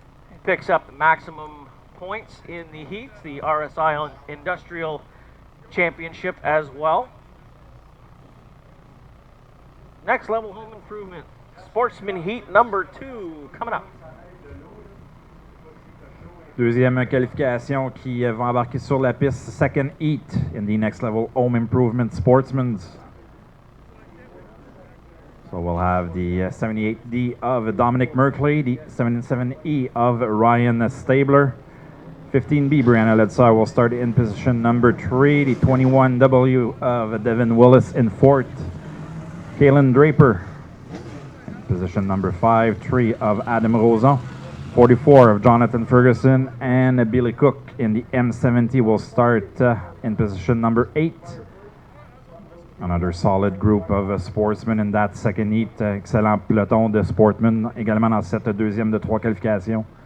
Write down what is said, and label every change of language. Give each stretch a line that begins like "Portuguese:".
English: He picks up the maximum points in the heats, the RSI Industrial Championship as well. Next Level Home Improvement Sportsman Heat number 2 coming up.
French: Deuxième qualification qui va embarquer sur la piste.
English: Second heat in the Next Level Home Improvement Sportsmen. So we'll have the 78D of Dominic Merkley, the 77E of Ryan Stabler. 15B, Brianna Ledsar will start in position number 3. The 21W of Devin Willis in 4th. Kalen Draper in position number 5. 3 of Adam Rosan. 44 of Jonathan Ferguson, and Billy Cook in the M70 will start in position number 8. Another solid group of sportsmen in that second heat.
French: Excellent peloton de sportsmen également dans cette deuxième de 3 qualifications.